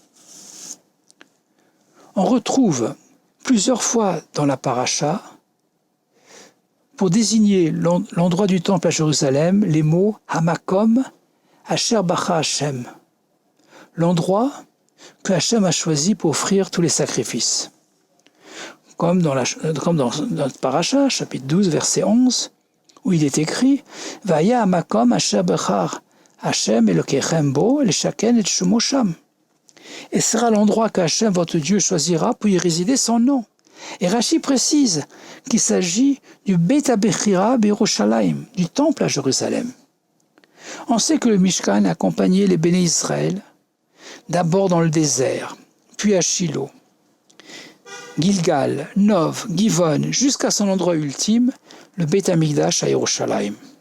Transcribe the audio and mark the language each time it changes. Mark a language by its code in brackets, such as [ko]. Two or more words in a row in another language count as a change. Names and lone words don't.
[fr] On retrouve plusieurs fois dans la paracha, pour désigner l'endroit du temple à Jérusalem, les mots [he] המקום, אשר בחר השם, [fr] l'endroit que Hashem a choisi pour offrir tous les sacrifices. Comme dans notre paracha, chapitre 12, verset 11, où il est écrit [he] והיה המקום אשר בחר השם אלוקיכם בו, לשכן את שמו שם. [fr] Et sera l'endroit qu'Hachem, votre Dieu, choisira pour y résider son nom. Et Rashi précise qu'il s'agit du [he] בית הבחירה בירושלים, [fr] du temple à Jérusalem. On sait que le Mishkan a accompagné les [he] בני ישראל, [fr] d'abord dans le désert, puis à Shilo, Gilgal, Nov, Givon, jusqu'à son endroit ultime, le [he] בית המקדש [fr] à Yerushalayim.